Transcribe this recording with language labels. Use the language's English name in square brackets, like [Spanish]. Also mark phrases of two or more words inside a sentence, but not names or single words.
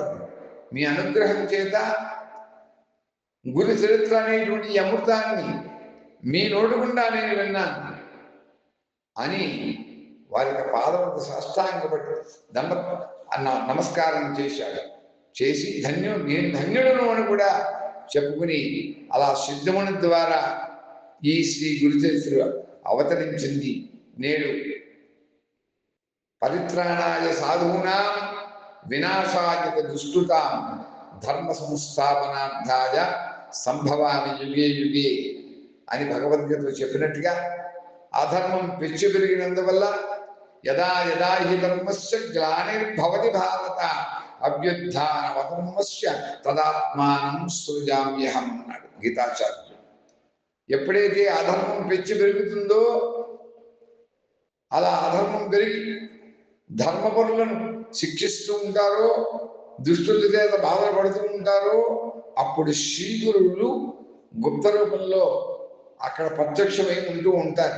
[Telugu] మీ అనుగ్రహం చేత గురు చరిత్ర అనేటువంటి ఈ అమృతాన్ని మీ నోటుకుండా నేను విన్నాను అని వారికి పాదములకు సాష్టాంగపడి నమస్కారం చేశాడు. చేసి నేను ధన్యుడను అని కూడా చెప్పుకుని అలా సిద్ధముని ద్వారా ఈ శ్రీ గురు చరిత్ర అవతరించింది. [Sanskrit] నేడు పరిత్రాణాయ సాధూనాం వినాశాయ దుష్కృతాం ధర్మ సంస్థాపనార్థాయ సంభవామి యుగే యుగే [Telugu] అని భగవద్గీతలో చెప్పినట్టుగా అధర్మం పెచ్చు పెరిగినందువల్ల [Sanskrit] యదా యదా హి ధర్మస్య గ్లానిర్భవతి భారత అభ్యుత్థానమధర్మస్య తదాత్మానం సృజామ్యహం [Telugu] అన్నాడు గీతాచార్యుడు. ఎప్పుడైతే అధర్మం పెచ్చు పెరుగుతుందో అలా అధర్మం పెరిగి ధర్మపరులను శిక్షిస్తూ ఉంటారో, దుష్టుల చేత బాధపడుతూ ఉంటారో, అప్పుడు శ్రీగురువులు గుప్త రూపంలో అక్కడ ప్రత్యక్షమై ఉంటూ ఉంటారు.